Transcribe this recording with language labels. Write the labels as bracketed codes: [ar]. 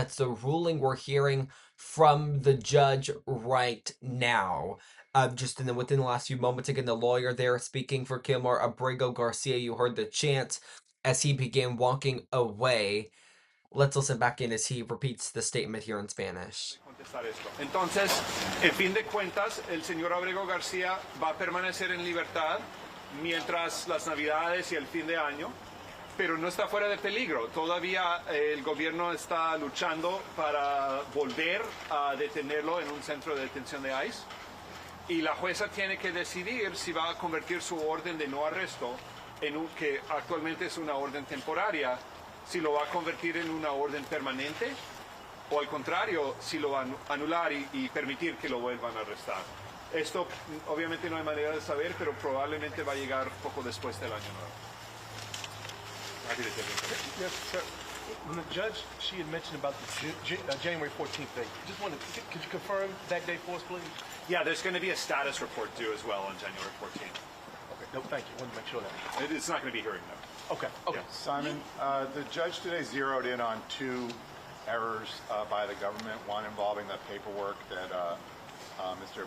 [en] That's the ruling we're hearing from the judge right now. Within the last few moments, again, the lawyer there speaking for Kilmar Abergo Garcia, you heard the chant as he began walking away. Let's listen back in as he repeats the statement here in Spanish. [es] Entonces, en fin de cuentas, el señor Abergo García va a permanecer en libertad mientras las Navidades y el fin de año, pero no está fuera de peligro. Todavía el gobierno está luchando para volver a detenerlo en un centro de detención de ICE, y la jueza tiene que decidir si va a convertir su orden de no arresto que actualmente es una orden temporaria, si lo va a convertir en una orden permanente, o al contrario, si lo va a anular y permitir que lo vuelvan a arrestar. Esto obviamente no hay manera de saber, pero probablemente va a llegar poco después del año nuevo. [en] Yes, sir. When the judge, she had mentioned about the January 14th date. Just wanted, could you confirm that date for us, please? Yeah, there's going to be a status report due as well on January 14th. Okay, no, thank you. Wanted to make sure that. It's not going to be hearing though. Okay. Yeah. Simon, the judge today zeroed in on two errors by the government, one involving the paperwork that Mr.